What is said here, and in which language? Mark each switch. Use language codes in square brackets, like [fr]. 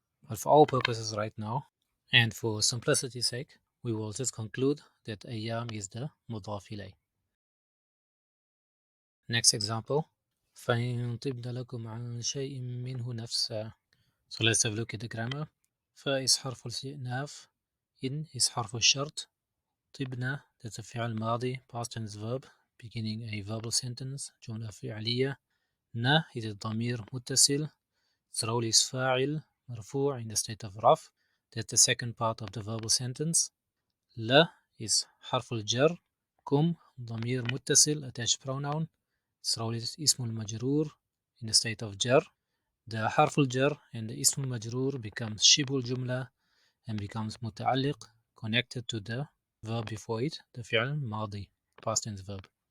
[en] But for our purposes right now, and for simplicity's sake, we will just conclude that ayyam is the mudaf ilay. Next example. [ar] فَإِن طِبْنَ لَكُمْ عَنْ شَيْءٍ مِّنْهُ نَفْسًا. [en] So let's have a look at the grammar. [ar] فا is حرف الاستئناف. إن is حرف الشرط. [en] طِبْنَ, that's a فعل ماضي, past tense verb, beginning a verbal sentence, جملة فعلية. [ar] نا is a ضمير متصل. [en] Its role is فاعل, مرفوع in the state of رفع. That's the second part of the verbal sentence. [ar] لا is حرف الجر. كم ضمير متصل, attached pronoun. [en] Its role is اسم المجرور in the state of jar. The حرف الجر and the اسم المجرور becomes شبه الجملة and becomes متعلق, connected to the verb before it, the فعل ماضي, past tense verb.